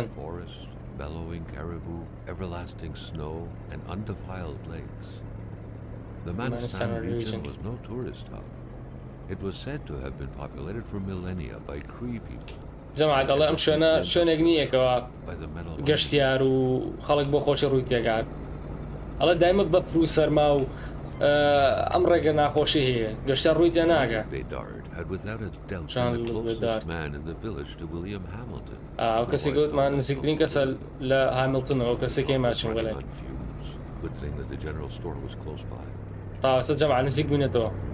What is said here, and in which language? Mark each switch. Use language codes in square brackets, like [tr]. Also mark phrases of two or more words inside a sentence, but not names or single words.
[en] bellowing caribou, everlasting snow, and undefiled lakes. The Manistan region was no tourist hub. It was said to have been populated for millennia by Cree people. [ckb] جەماعەت ئەڵێ ئەم شوێنێک نییەکەوە گەشتیار و خەڵک بۆ خۆشی ڕووی تێگات ئەڵە دایمە بەفر و سەرما و ئەم ڕێگە ناخۆشی هەیە گەشتە ڕووی تێ ناگە ئەو کەسی گوتمان نزیکترین کەسە لە هامیلتنەوە کەسێکی ماچون بەلای تاوەسە جەماعەت نزیک بوونێتەوە